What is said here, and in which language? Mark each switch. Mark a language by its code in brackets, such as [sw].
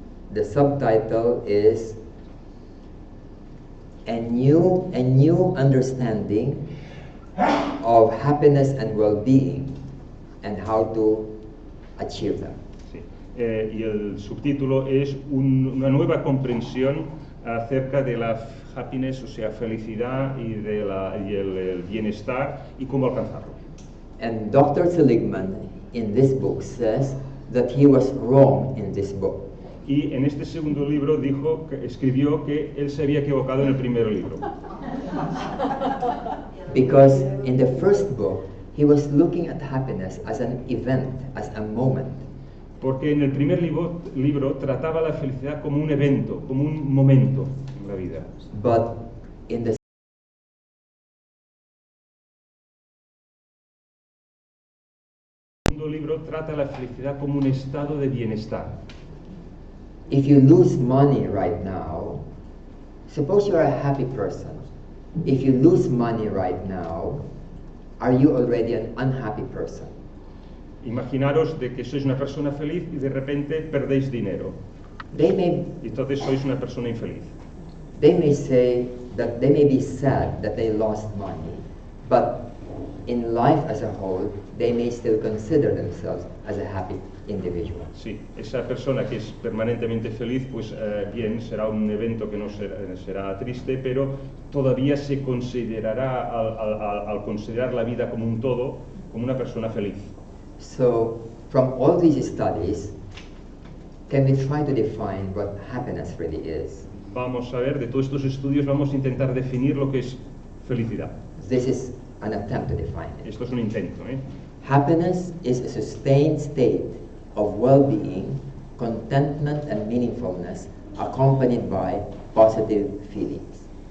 [en] The subtitle is a new understanding of happiness and well-being and how to achieve them. [es] Sí. Y el subtítulo es una nueva comprensión acerca de la happiness, o sea, felicidad y el bienestar y cómo alcanzarlo. [en] And Dr. Seligman in this book says that he was wrong in this book. [es] Y en este segundo libro escribió que él se había equivocado en el primer libro. [en] Because in the first book, he was looking at happiness as an event, as a moment. [es] Porque en el primer libro trataba la felicidad como un evento, como un momento en la vida. [en] But in the [es] segundo libro trata la felicidad como un estado de bienestar. [en] If you lose money right now, suppose you're a happy person. If you lose money right now, are you already an unhappy person? [es] Imaginaros de que sois una persona feliz y de repente perdéis dinero. Y entonces sois una persona infeliz. [en] They may say that they may be sad that they lost money, but in life as a whole, they may still consider themselves as a happy individual. [es] Sí, esa persona que es permanentemente feliz, pues bien, será un evento que no será triste, pero todavía se considerará, al considerar la vida como un todo, como una persona feliz. [en] So, from all these studies, can we try to define what happiness really is? [es] Vamos a ver, de todos estos estudios vamos a intentar definir lo que es felicidad. [en] This is an attempt to define it. [es] Esto es un intento, ¿eh? [en] Happiness is a sustained state of well-being, contentment and meaningfulness accompanied by positive feelings.